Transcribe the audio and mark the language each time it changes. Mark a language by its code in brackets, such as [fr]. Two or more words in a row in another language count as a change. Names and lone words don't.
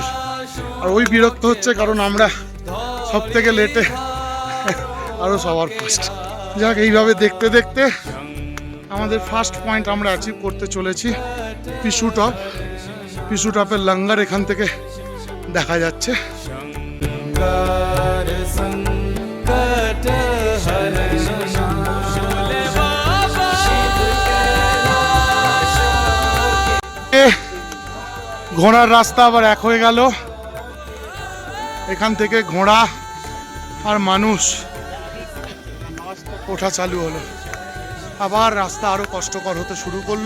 [bn] আর ওই বিরক্ত হচ্ছে কারণ আমরা সব থেকে লেটে আরও সবার ফার্স্ট। যাক, এইভাবে দেখতে দেখতে আমাদের [en] first point [bn] আমরা অ্যাচিভ করতে চলেছি, পিছু টপ। পিছু টপের লঙ্গার এখান থেকে দেখা যাচ্ছে। [hi] शंकर संकट हरण भोले बाबा [bn] ঘোড়ার রাস্তা আবার এক হয়ে গেল। এখান থেকে ঘোড়া আর মানুষ ওঠা চালু হলো। আবার রাস্তা আরো কষ্টকর হতে শুরু করলো।